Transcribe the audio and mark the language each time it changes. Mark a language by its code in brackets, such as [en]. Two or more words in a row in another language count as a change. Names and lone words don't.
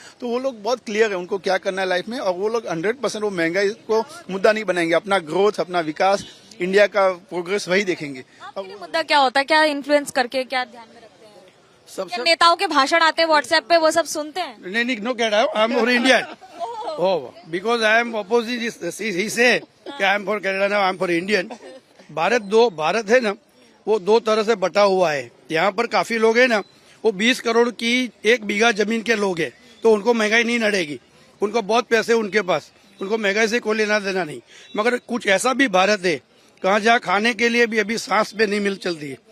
[hi] तो वो लोग बहुत क्लियर है उनको क्या करना है लाइफ में, और वो लोग 100% वो महंगाई को मुद्दा नहीं बनाएंगे। अपना ग्रोथ, अपना विकास, इंडिया का प्रोग्रेस वही देखेंगे। मुद्दा क्या होता है, क्या इन्फ्लुएंस करके, क्या ध्यान में रखते हैं? क्या नेताओं के भाषण आते हैं व्हाट्सएप पे, वो सब सुनते हैं? नहीं, नो कह रहा हूँ, [en] I am for Indian. Oh, because I am opposite. He say कि I am for Canada now, I am for Indian. [hi] भारत है ना, वो दो तरह से बटा हुआ है। यहाँ पर काफी लोग हैं ना, वो 20 करोड़ की 1 बीघा जमीन के लोग हैं, तो उनको महंगाई नहीं नड़ेगी। उनको बहुत पैसे उनके पास, उनको महंगाई से कोई लेना देना नहीं। मगर कुछ ऐसा भी भारत है, कहाँ जहाँ खाने के लिए भी अभी सांस पे नहीं मिल चलती है।